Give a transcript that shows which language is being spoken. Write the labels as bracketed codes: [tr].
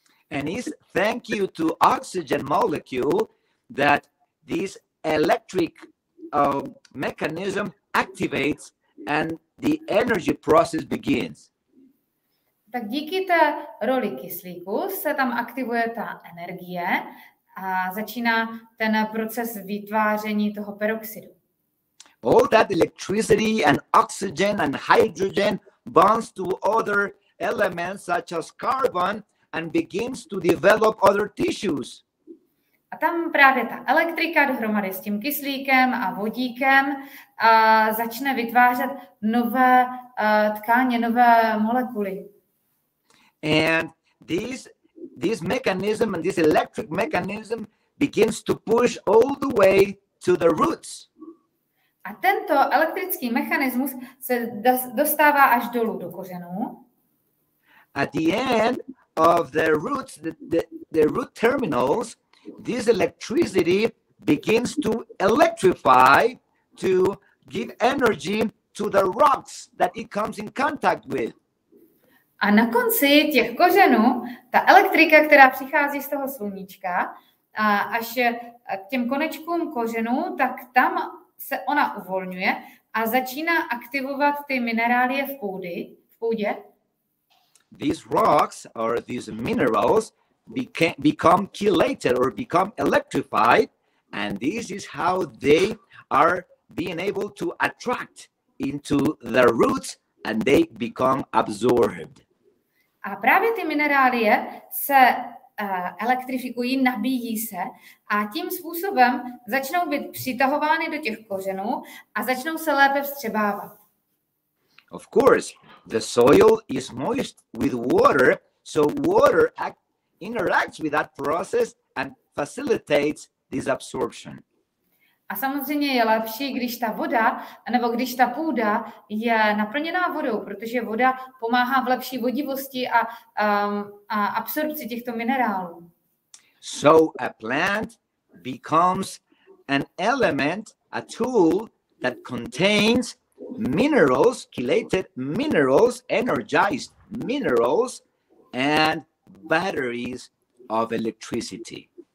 [en] And it's thank you to oxygen molecule that this electric mechanism activates and the energy process begins. [cs] Tak díky té roli kyslíku se tam aktivuje ta energie a začíná ten proces vytváření toho peroxidu. [en] All that electricity and oxygen and hydrogen bonds to other elements such as carbon and begins to develop other tissues. [cs] A tam právě ta elektrika dohromady s tím kyslíkem a vodíkem začne vytvářet nové tkáně, nové molekuly. [en] And this mechanism and this electric mechanism begins to push all the way to the roots. [cs] A tento elektrický mechanismus se dostává až dolů do kořenů. [en] At the end of the roots, the root terminals, this electricity begins to electrify to give energy to the rocks that it comes in contact with. [cs] A na konci těch kořenů, ta elektrika, která přichází z toho sluníčka, až k těm konečkům kořenů, tak tam se ona uvolňuje a začíná aktivovat ty minerálie v půdě. [en] These rocks or these minerals become chelated or become electrified, and this is how they are being able to attract into the roots and they become absorbed. [cs] A právě ty minerálie se elektrifikují, nabíjí se a tím způsobem začnou být přitahovány do těch kořenů a začnou se lépe vstřebávat. [en] Of course, the soil is moist with water, so water interacts with that process and facilitates this absorption. [cs] A samozřejmě je lepší, když ta voda, nebo když ta půda je naplněná vodou, protože voda pomáhá v lepší vodivosti a absorpci těchto minerálů. [en] So a plant becomes an element, a tool that contains minerals, chelated minerals, energized minerals, and batteries of electricity.